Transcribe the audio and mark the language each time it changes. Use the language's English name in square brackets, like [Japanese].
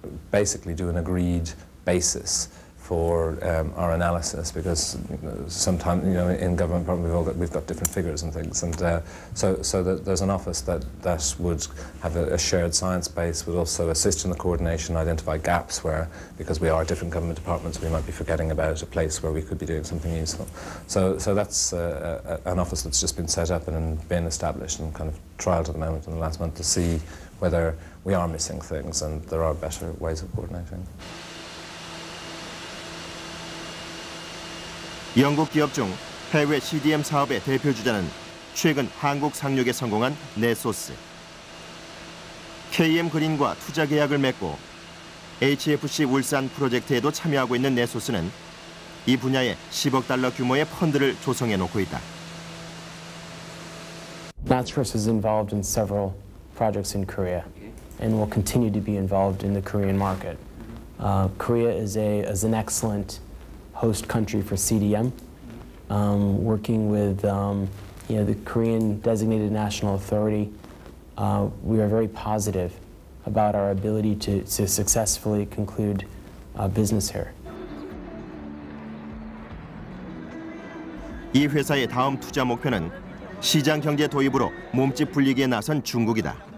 [English] basically do an agreed basis for our analysis, because sometimes, in government we've got different figures and things, and so that there's an office that would have a shared science base, would also assist in the coordination, identify gaps where, because we are different government departments, we might be forgetting about a place where we could be doing something useful. So that's an office that's just been set up and been established and kind of trialled at the moment in the last month to see whether we are missing things and there are better ways of coordinating. [Korean] 영국 기업 중 해외 CDM 사업의 대표 주자는 최근 한국 상륙에 성공한 네소스. KM 그린과 투자 계약을 맺고 HFC 울산 프로젝트에도 참여하고 있는 네소스는 이 분야에 10억 달러 규모의 펀드를 조성해 놓고 있다. [English] Naturist is involved in several projects in Korea and will continue to be involved in the Korean market. Korea is an excellent host country for CDM, working with the Korean Designated National Authority. We are very positive about our ability to successfully conclude business here. [Korean] 이 회사의 다음 투자 목표는 시장 경제 도입으로 몸집 불리기에 나선 중국이다.